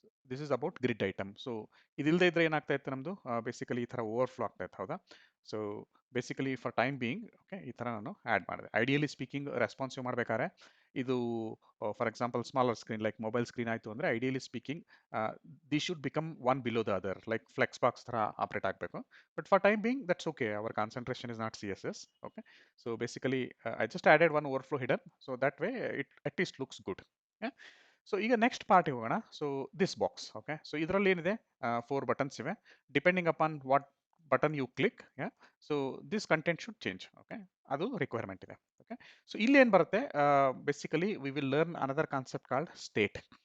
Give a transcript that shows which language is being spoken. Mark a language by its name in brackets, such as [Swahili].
[English] This is about grid item. [Kannada] So ಇದಿಲ್ಲದೆ ಇದ್ರೆ ಏನಾಗ್ತಾ ಇತ್ತು ನಮ್ಮದು ಬೇಸಿಕಲಿ ಈ ಥರ ಓವರ್ಫ್ಲೋ ಆಗ್ತಾ ಇತ್ತು, ಹೌದಾ? So basically [English] for time being [Kannada] okay ಈ ಥರ ನಾನು ಆ್ಯಡ್ ಮಾಡಿದೆ. ಐಡಿಯಲಿ ಸ್ಪೀಕಿಂಗ್ ರೆಸ್ಪಾನ್ಸಿವ್ ಮಾಡಬೇಕಾದ್ರೆ ಇದು [English] for example smaller screen like mobile screen [Kannada] ಆಯಿತು ಅಂದರೆ [English] ideally speaking the should become one below the other, [Kannada] like flex box ಥರ ಆಪ್ರೇಟ್ ಆಗಬೇಕು. [English] But for time being, that's okay. Our concentration is not CSS. Okay. So basically, I just added one overflow hidden. So that way, it at least looks good. Yeah. [Kannada] So ಈಗ next part ಹೋಗೋಣ. [English] So this box okay. [Kannada] So ಇದರಲ್ಲಿ ಏನಿದೆ 4 buttons ಇವೆ. [English] Depending upon what button you click, so this content should change. [Kannada] Okay, ಅದು requirement ಇದೆ. Okay, so ಇಲ್ಲಿ ಏನು ಬರುತ್ತೆ, [English] Basically we will learn another concept called state.